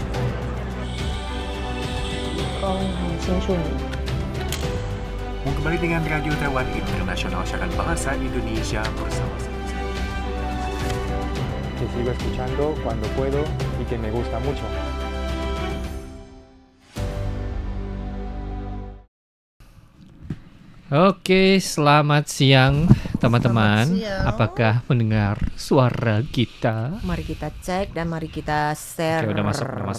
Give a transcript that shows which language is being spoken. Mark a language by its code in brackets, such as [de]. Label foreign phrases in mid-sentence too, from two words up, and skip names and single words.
[zh] 很清楚你。 [id] Kembali dengan Radio Taiwan Internasional Siaran Bahasa Indonesia bersama saya. [es] Que sigo escuchando cuando puedo y que me gusta mucho. [id] Oke, selamat siang teman-teman. Selamat siang. Apakah mendengar suara kita? Mari kita cek dan mari kita share. Oke, udah masuk.